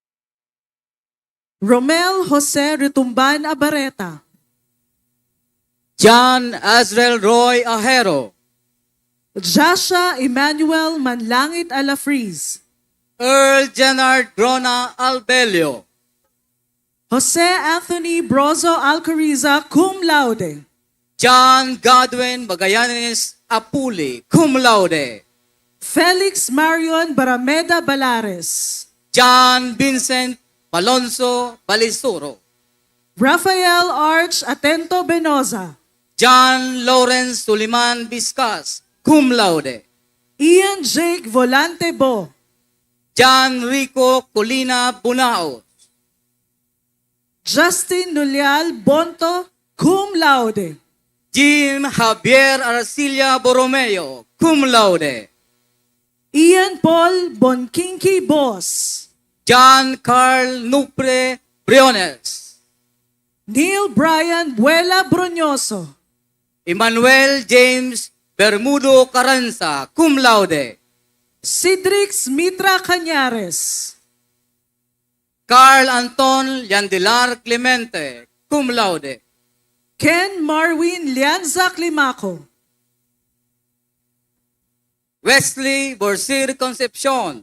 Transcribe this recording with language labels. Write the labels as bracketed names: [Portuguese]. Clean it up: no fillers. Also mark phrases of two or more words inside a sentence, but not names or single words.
[English] Romel Jose Retumban Abareta. John Azrael Roy Ahero, Joshua Emmanuel Manlangit Alafriz, Earl Jenard Grona Albelio, Jose Anthony Brozo Alcoriza, [Latin] cum laude. [English] John Godwin Magallanes Apuli, [Latin] cum laude. [English] Felix Marion Barameda Balares, John Vincent Palonso Balisuro, Rafael Arch Atento Benoza, John Lawrence Suliman Biscas, [Latin] cum laude. [English] Ian Jake Volante Bo, John Rico Colina Bunao, Justin Nulial Bonto, [Latin] cum laude. [English] Jim Javier Arcilia Borromeo, [Latin] cum laude. [English] Ian Paul Bonkinki Boss, John Carl Nupre Briones, Neil Brian Buela Broñoso, Emmanuel James Bermudo Carranza, [Latin] cum laude. [English] Cedrix Mitra Cañares, Carl Anton Yandilar Clemente, [Latin] cum laude. [English] Ken Marwin Lianza Climaco, Wesley Borsir Concepcion,